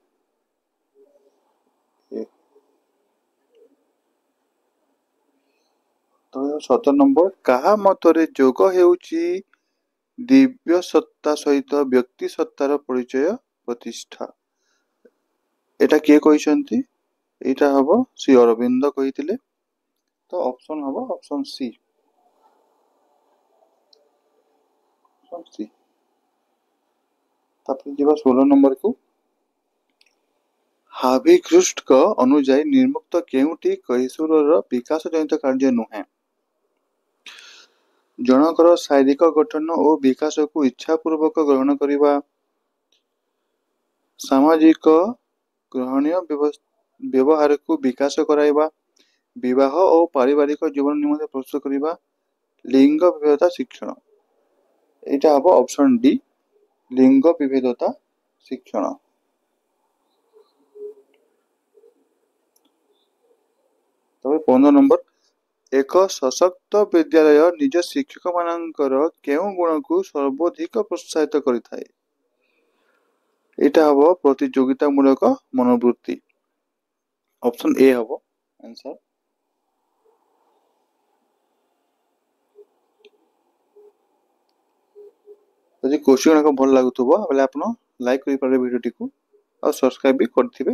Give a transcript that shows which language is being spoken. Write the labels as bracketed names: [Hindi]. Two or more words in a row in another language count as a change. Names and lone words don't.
[Odia] ତ 17 ନମ୍ବର, କାହା ମତରେ ଯୋଗ ହେଉଛି ଦିବ୍ୟ ସତ୍ତା ସହିତ ବ୍ୟକ୍ତି ସତ୍ତାର ପରିଚୟ ପ୍ରତିଷ୍ଠା? এটা କିଏ କହିଛନ୍ତି? ଏଇଟା ହବ ଶ୍ରୀ ଅରବିନ୍ଦ କହିଥିଲେ। ତୋ ଅପଶନ ହବ ଅପଶନ ସି। ତାରପରେ ଯିବା 16 নম্বরକୁ। ହାଭିକ୍ରୁଷ୍ଟଙ୍କ ଅନୁଯାୟୀ ନିର୍ମୁକ୍ତ କେଉଁଟି କୈଶୋରର ବିକାଶ ଜନିତ କାର୍ଯ୍ୟ ନୁହେଁ? ଜଣଙ୍କର ଶାରୀରିକ ଗଠନ ଓ ବିକାଶକୁ ଇଚ୍ଛାପୂର୍ବକ ଗ୍ରହଣ କରିବା, ସାମାଜିକ ଗ୍ରହଣୀୟ ବ୍ୟବହାରକୁ ବିକାଶ କରାଇବା, ବିବାହ ଓ ପାରିବାରିକ ଜୀବନ ନିମନ୍ତେ ପ୍ରସ୍ତୁତ କରିବା, ଲିଙ୍ଗ ବିଭେଦତା ଶିକ୍ଷଣ। ଏଇଟା ହବ ଅପଶନ ଡି, ଲିଙ୍ଗ ବିଭେଦତା ଶିକ୍ଷଣ। ତବେ 15 ନମ୍ବର, ଏକ ସଶକ୍ତ ବିଦ୍ୟାଳୟ ନିଜ ଶିକ୍ଷକମାନଙ୍କର କେଉଁ ଗୁଣକୁ ସର୍ବୋଧିକ ପ୍ରୋତ୍ସାହିତ କରିଥାଏ? ଏଇଟା ହବ ପ୍ରତିଯୋଗିତାମୂଳକ ମନୋବୃତ୍ତି। ଅପସନ ଏ ହବ ଆନ୍ସର। ଯଦି କୋଶ୍ଚିନ୍ ଗୁଡାକ ଭଲ ଲାଗୁଥିବ ବୋଲେ ଆପଣ ଲାଇକ୍ କରିପାରିବେ ଭିଡିଓଟିକୁ ଆଉ ସବସ୍କ୍ରାଇବ ବି କରିଥିବେ।